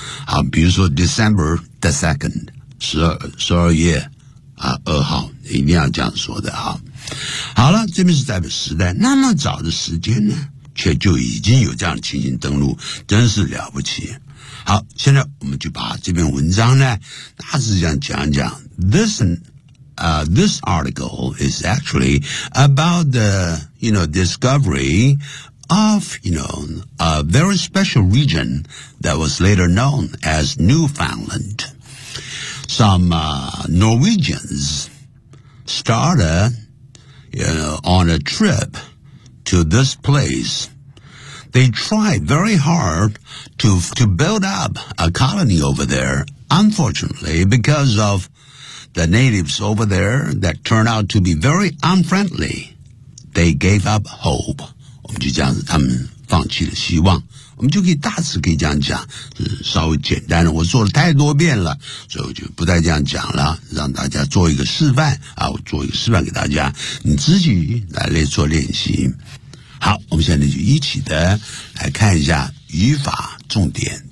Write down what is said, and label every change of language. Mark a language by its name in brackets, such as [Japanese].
[Chinese] 好，比如说 [English] December the 2nd, [Chinese] 12月2号一定要这样说的哈。好了，这边是代表时代，那么早的时间呢却就已经有这样的情形登陆，真是了不起。好，现在我们就把这篇文章呢大致这样讲一讲。 [English] This article is actually about the, you know, discovery of, you know, a very special region that was later known as Newfoundland. Some Norwegians started, you know, on a trip to this place. They tried very hard to build up a colony over there, unfortunately, because ofThe natives over there that turned out to be very unfriendly, they gave up hope. [Chinese] 我们就这样子，他们放弃了希望。我们就可以大致可以这样讲，稍微简单的，我做了太多遍了，所以我就不再这样讲了，让大家做一个示范啊，我做一个示范给大家，你自己来做练习。好，我们现在就一起的来看一下语法重点。